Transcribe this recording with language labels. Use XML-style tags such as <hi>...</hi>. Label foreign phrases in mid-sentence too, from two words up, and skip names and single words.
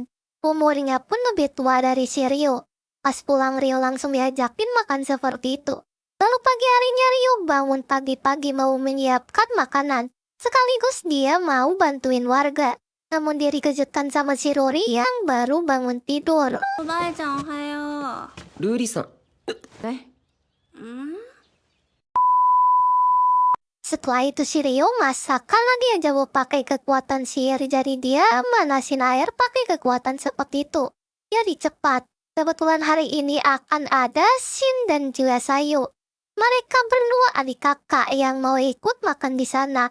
<id>Umurnya pun lebih tua dari si Rio. Pas pulang Rio langsung diajakin makan seperti itu. Lalu pagi harinya Rio bangun pagi-pagi mau menyiapkan makanan. Sekaligus dia mau bantuin warga. Namun dia dikejutkan sama si Rory yang baru bangun tidur.</id> <ja>おばあちゃんおはよルーリさん。う。ん</ja> <id>Setelah itu si Rio masak karena dia jauh pakai kekuatan sihir. Jadi dia manasin air pakai kekuatan seperti itu. Jadi cepat. Kebetulan hari ini akan ada Shin dan juga Sayu. Mereka berdua adik kakak yang mau ikut makan di sana.</id>